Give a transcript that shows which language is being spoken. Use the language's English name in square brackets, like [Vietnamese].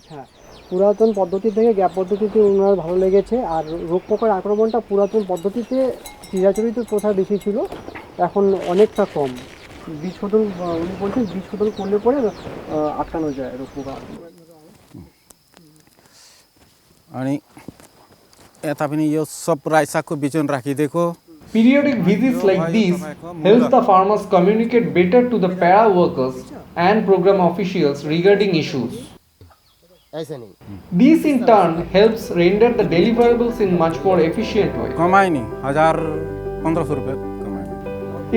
[Bangla] হ্যাঁ পুরাতন পদ্ধতি থেকে গ্যাপ পদ্ধতিতে ওনার ভালো লেগেছে। আর রোগ পোকার আক্রমণটা পুরাতন পদ্ধতিতে চিরাচরিত প্রথা বেশি ছিল, এখন অনেকটা কম। বীজ শোধন উনি বলছেন বীজ শোধন করলে পরে আটকানো যায় রোগ পোকা। [Nepali] अनि यता पनि यो सब राई सागको बिजन राखिदिएको। [English] Periodic visits like these helps the farmers communicate better to the para workers and program officials regarding issues. [Hindi] ऐसे नहीं [English] This in turn helps render the deliverables in much more efficient way. [Nepali] कमाइ नि 1000-1500 रुपियाँ कमाइ।